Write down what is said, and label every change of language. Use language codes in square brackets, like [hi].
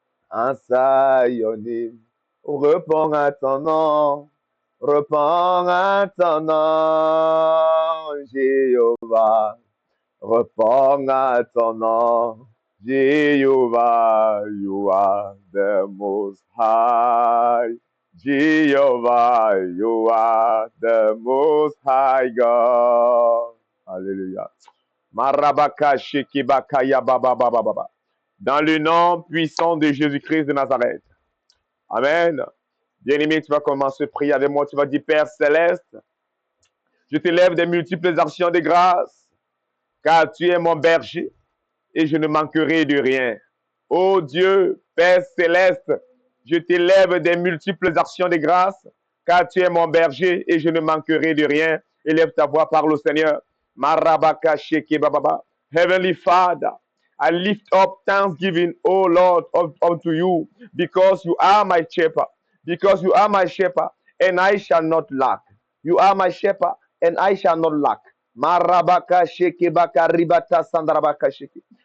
[en] Answer your name. [fr] Réponds à ton nom. Réponds à ton nom, Jéhovah. Réponds à ton nom, Jehovah. [en] You are the most high. Jehovah, you are the most high God. Hallelujah. Marabaka shekibaka ya baba baba baba. [fr] Dans le nom puissant de Jésus-Christ de Nazareth. Amen. Bien-aimé, tu vas commencer à prier avec moi. Tu vas dire, Père Céleste, je t'élève des multiples actions de grâce, car tu es mon berger et je ne manquerai de rien. Ô Dieu, Père Céleste, je t'élève des multiples actions de grâce, car tu es mon berger et je ne manquerai de rien. Élève ta voix, parle au Seigneur. Marabaka sheke bababa. [en] Heavenly Father, I lift up thanksgiving, O Lord, unto you, because you are my shepherd, because you are my shepherd, and I shall not lack. You are my shepherd, and I shall not lack. Marabaka sheke baka ribata sandarabaka sheke.